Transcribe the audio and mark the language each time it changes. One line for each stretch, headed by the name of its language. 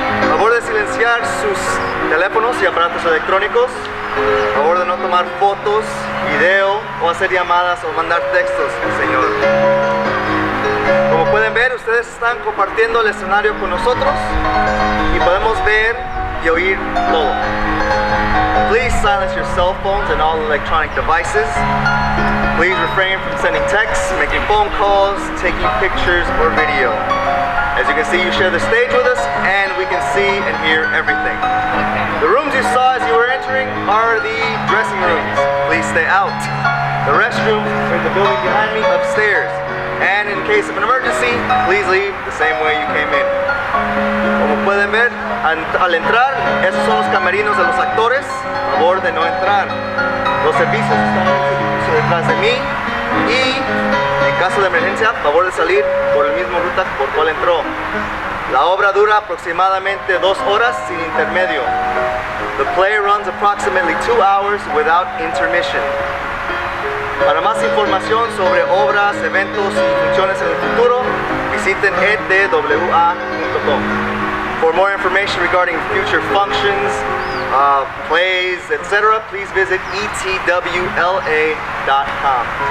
Spanish: Favor de silenciar sus teléfonos y aparatos electrónicos. Favor de no tomar fotos, video o hacer llamadas o mandar textos, señor. Como pueden ver, ustedes están compartiendo el escenario con nosotros y podemos ver y oír todo.
English: Please silence your cell phones and all electronic devices. Please refrain from sending texts, making phone calls, taking pictures or video. As you can see, you share the stage with us and we can see and hear everything. The rooms you saw as you were entering are the dressing rooms. Please stay out. The restrooms are in the building behind me upstairs. And in case of an emergency, please leave the same way you came in.
Spanish: Como pueden ver, al entrar, esos son los camerinos de los actores. Favor de no entrar. Los servicios están en ese edificio detrás de mí. Y en caso de emergencia, favor de salir por el mismo ruta por cual entró. La obra dura aproximadamente 2 horas sin intermedio.
English: The play runs approximately 2 hours without intermission.
Spanish: Para más información sobre obras, eventos y funciones en el futuro, visiten edwa.com.
English: For more information regarding future functions, plays, etc., please visit etwla.com.